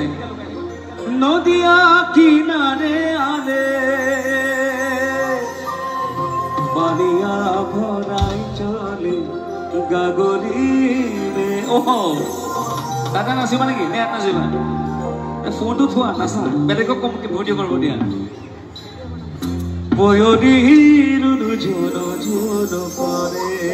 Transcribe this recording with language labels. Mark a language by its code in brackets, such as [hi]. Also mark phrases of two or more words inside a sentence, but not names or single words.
[hi] नदिया किनारे आले बड़िया भराई चले गागरी रे। [as] ওহো দাদা নাচিবা নেকি? নে ইয়াত নাচিবা? ফোনটো থোৱা, নাচা। বেলেগক কম ভিডিঅ' কৰিব দিয়া। বয়দিৰ ঝুন ঝুন কৰে